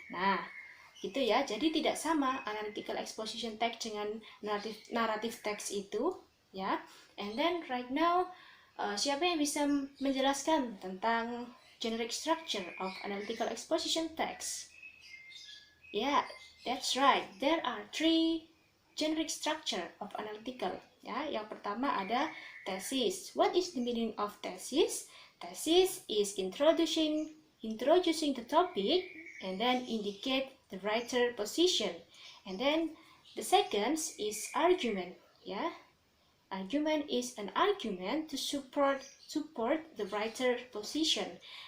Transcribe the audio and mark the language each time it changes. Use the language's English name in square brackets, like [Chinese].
[Indonesian] Nah, gitu ya. Jadi tidak sama analytical exposition text dengan narrative text itu ya. [English] And then right now [Indonesian] siapa yang bisa menjelaskan tentang [English] generic structure of analytical exposition text? Yeah, that's right. There are three generic structure of analytical. [Indonesian] Ya, yang pertama ada thesis. [English] What is the meaning of thesis? Thesis is introducing the topic and then indicate the writer position. And then the second is argument. Yeah, argument is an argument to support the writer position.